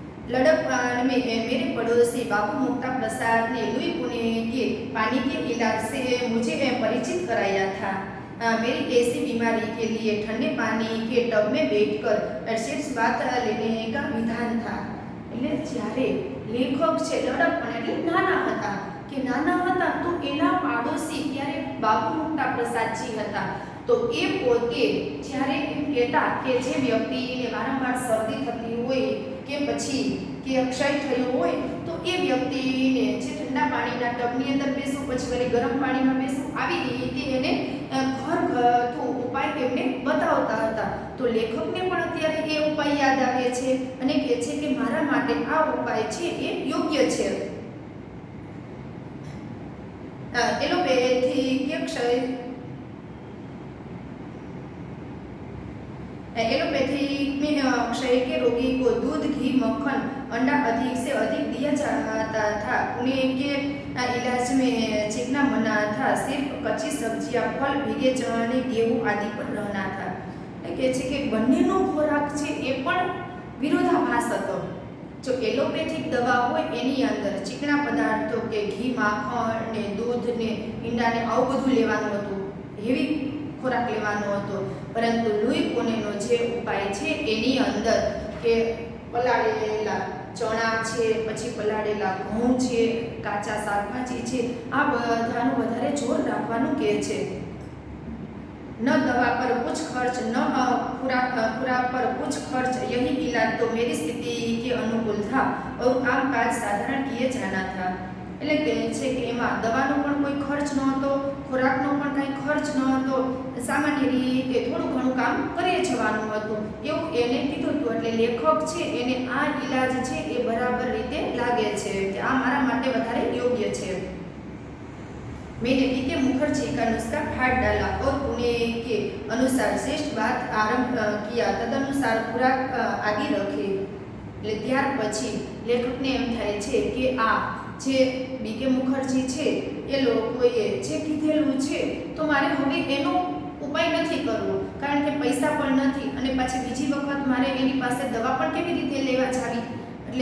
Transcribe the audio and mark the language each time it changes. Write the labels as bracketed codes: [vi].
[hi] लड़क में मेरे पड़ोसी बाबू मुक्ता प्रसाद ने लुई पुणे के पानी के इलाज से मुझे परिचित कराया था. मेरी ऐसी बीमारी के लिए ठंडे पानी के टब में बैठकर शीर्ष बात लेने का विधान था. [gu] એટલે જ્યારે લેખક છે લડક પણ એટલે નાના હતા તો એના પાડોશી ત્યારે બાબુ મુક્તા પ્રસાદજી હતા. તો એ પોતે જ્યારે એમ કહેતા કે જે વ્યક્તિને વારંવાર શરદી થતી હોય કે પછી કે અક્ષય થયું હોય તો એ વ્યક્તિને જે ઠંડા પાણીના ટબની અંદર બેસવું, પછી વળી ગરમ પાણીમાં બેસવું, આવી રીતે એને ઘરગથ્થુ ઉપાય એમને બતાવતા હતા. તો લેખકને પણ અત્યારે એ ઉપાય યાદ આવે છે અને કહે છે કે મારા માટે આ ઉપાય છે એ યોગ્ય છે. એલોપેથી કે [hi] एलोपैथिक में क्षय के रोगी को दूध, घी, मक्खन, अंडा अधिक से अधिक दिया जाता था. उन्हें के इलाज में चिकना मना था. सिर्फ कच्ची सब्जियां, फल, भीगे चने, गेहूं आदि पर रहना था. [gu] કહે છે કે બંનેનો ખોરાક છે એ પણ વિરોધાભાસ હતો. જો એલોપેથિક દવા હોય એની અંદર ચીકણા પદાર્થો કે ઘી, માખણ ને દૂધ ને ઈંડા ને આવું બધું લેવાનું હતું, હેવી ખોરાક લેવાનો હતો. પરંતુ લુઈ પુણેનો જે ઉપાય છે એની અંદર કે પલાળેલા ચણા છે, પછી પલાળેલા ઘઉં છે, કાચા શાકભાજી છે, આ બધાનું વધારે જોર રાખવાનું કહે છે. [hi] न दवा पर कुछ खर्च न खुराक पर कुछ खर्च, यही इलाज तो मेरी स्थिति के अनुकूल था और कामकाज साधारण किए जाना था। [gu] એટલે કહે છે કે એમાં દવાનો પણ કોઈ ખર્ચ નહોતો, ખોરાકનો પણ કંઈ ખર્ચ નહોતો, સામાન્ય રીતે થોડું ઘણું કામ કરી જવાનું હતું એવું એને કીધું હતું। એટલે લેખક છે એને આ ઈલાજ છે એ બરાબર રીતે લાગે છે કે આ મારા માટે વધારે યોગ્ય છે। [hi] मैंने बीके मुखर्जी का नुस्खा फाड़ डाला और पुणे के अनुसार श्रेष्ठ बात आरंभ किया, तदनुसार खुराक आदि रखे। [gu] એટલે ત્યાર પછી લેખકને એમ થાય છે કે આ જે બીકે મુખર્જી છે એ લોકોએ જે કીધેલું છે તો મારે હવે એનો ઉપાય નથી કરવો, કારણ કે પૈસા પણ નથી અને પાછી બીજી વખત મારે એની પાસે દવા પણ કેવી રીતે લેવા જાવી।